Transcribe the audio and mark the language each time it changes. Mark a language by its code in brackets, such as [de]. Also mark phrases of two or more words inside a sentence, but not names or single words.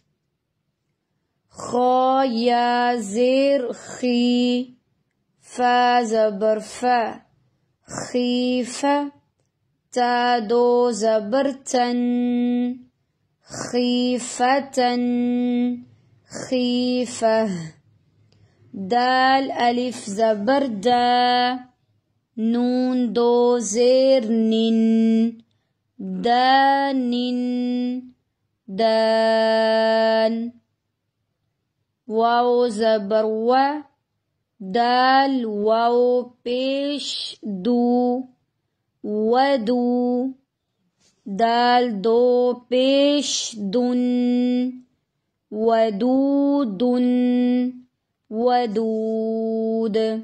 [ur] خا یا زیر خی، فا زبر فا، خیف. تا دو زبر تن، [ar] خیفتن، خیفہ. [ur] دال الف زبر دا، نون دو زیر نن، [ar] دانن، دان. [ur] واو زبر و، دال واو پیش دو، ودو. دال دو پیش دن، [ar] ودودن، ودود.